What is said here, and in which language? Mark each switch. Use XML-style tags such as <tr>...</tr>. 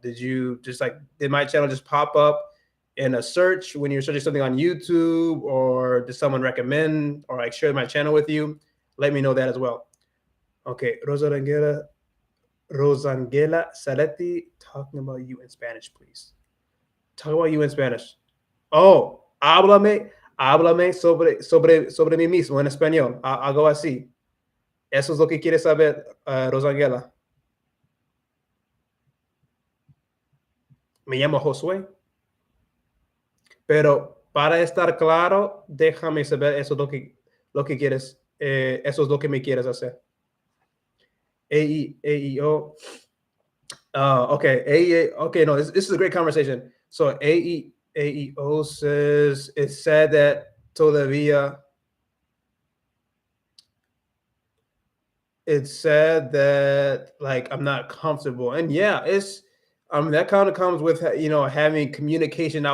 <en>Did my channel just pop up in a search when you're searching something on YouTube, or did someone recommend or, like, share my channel with you? Let me know that as well. Okay, Rosangela Saletti, talking about you in Spanish, please. Talk about you in Spanish.</en> <es>Oh, háblame sobre mí mismo en español. Algo así. Eso es lo que quieres saber, Rosangela. Me llamo Josué. Pero para estar claro, déjame saber, eso es lo que quieres, eso es lo que me quieres hacer. AEO. Okay.</es> <en>Okay, no, this is a great conversation. So AEO says it's sad that todavía. It's sad that, like, I'm not comfortable, and yeah, it's that kind of comes with having communication.</en>